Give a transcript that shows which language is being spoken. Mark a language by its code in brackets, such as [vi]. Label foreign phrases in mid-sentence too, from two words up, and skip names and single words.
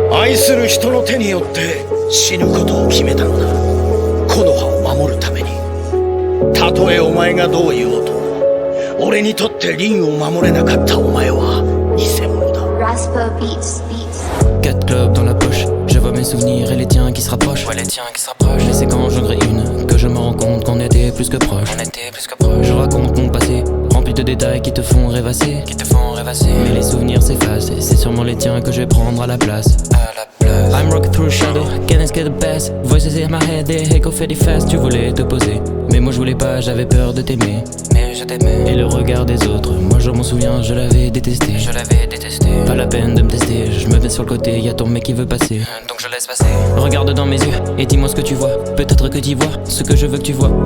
[ja] 愛する人の手によって死ぬことを決めたのだ。木の葉を守るために。たとえお前がどう言おうと、俺にとってリンを守れなかったお前は偽物だ。 [fr] Raspa Beats. Quatre clubs dans la poche, je vois mes souvenirs et les tiens qui se rapprochent. Ouais, les tiens qui se rapprochent. Mais c'est quand j'en grille une que je me rends compte qu'on était plus que proches. Je raconte mon passé, rempli de détails qui te font rêvasser. Mais les souvenirs s'effacent et c'est sûrement les tiens que je vais prendre à la place. [en] I'm rocking through shadow, can't escape the past. Voices in my head, they echo fade fast. [fr] Tu voulais te poser, mais moi je voulais pas, j'avais peur de t'aimer. Mais je t'aimais. Et le regard des autres, moi je m'en souviens, je l'avais détesté. Pas la peine de me tester, je me mets sur le côté, y'a ton mec qui veut passer. Donc je laisse passer. Regarde dans mes yeux et dis-moi ce que tu vois. Peut-être que tu vois ce que je veux que tu vois.